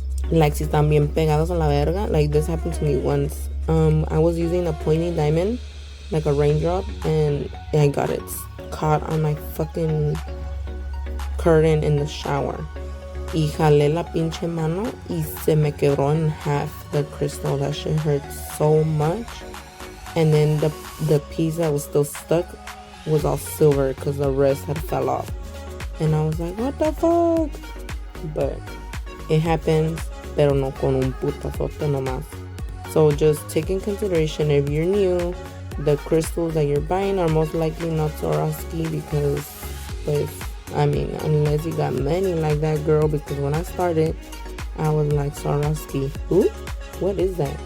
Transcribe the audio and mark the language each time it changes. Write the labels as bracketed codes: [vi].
[es] like si están bien pegados a la verga. [en] Like this happened to me once. I was using a pointy diamond, like a raindrop, and I got it caught on my fucking curtain in the shower. [es] Y jalé la pinche mano y se me quebró [en] in half the crystal. That shit hurt so much. And then the piece that was still stuck was all silver because the rest had fell off. And I was like, what the fuck? But it happens, [es] pero no con un putazote nomás. [en] So just take in consideration, if you're new, the crystals that you're buying are most likely not Swarovski because, pues, I mean, unless you got many like that girl, because when I started, I was like, Swarovski, who? What is that?